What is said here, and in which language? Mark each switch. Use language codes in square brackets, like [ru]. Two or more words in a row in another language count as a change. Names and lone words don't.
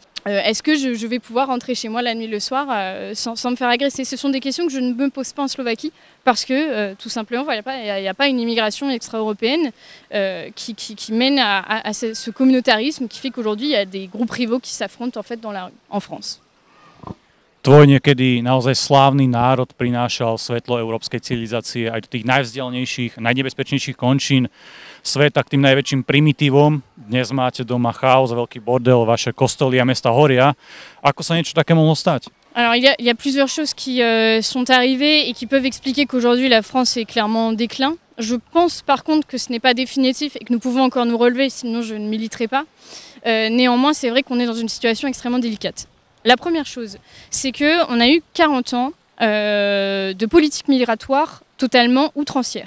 [fr] Est-ce que je vais pouvoir rentrer chez moi la nuit le soir sans me faire agresser? Ce sont des questions que je ne me pose pas en Slovaquie parce que tout simplement il n'y a pas une immigration extra-européenne qui mène à ce communautarisme qui fait qu'aujourd'hui il y a des groupes rivaux qui s'affrontent en fait dans la rue en France. [sk] Tvoj niekedy naozaj slávny národ prinášal svetlo európskej civilizácie aj do tých najvzdialenejších, najnebezpečnejších končín sveta k tým najväčším primitívom. Dnes máte doma chaos, veľký bordel, vaše kostoly a mesta horia. Ako sa niečo také mohlo stať? [fr] Alors il y a plusieurs choses qui sont arrivées et qui peuvent expliquer qu'aujourd'hui la France est clairement en déclin. Je pense par contre que ce n'est pas définitif et que nous pouvons encore nous relever, sinon je ne militerai pas. Néanmoins, c'est vrai qu'on est dans une situation extrêmement délicate. La première chose, c'est qu'on a eu 40 ans de politique migratoire totalement outrancière.